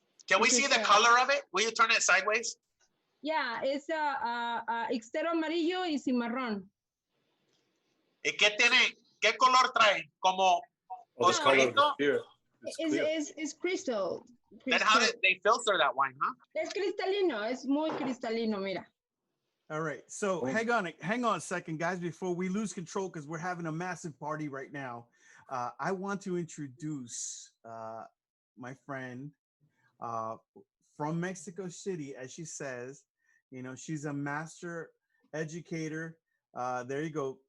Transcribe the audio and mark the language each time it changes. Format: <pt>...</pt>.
<en>Can we see the color of it? Will you turn it sideways? Yeah, it's</en> <es>Ixtero amarillo y cimarrón. ¿Y qué color trae? Como oscurito?</es> <en>It's crystal. Then how did they filter that wine, huh?</en> <es>Es cristalino, es muy cristalino, mira.</es> <en>All right, so hang on a second, guys, before we lose control, because we're having a massive party right now. I want to introduce my friend from Mexico City, as she says. You know, she's a master educator. There you go.</en>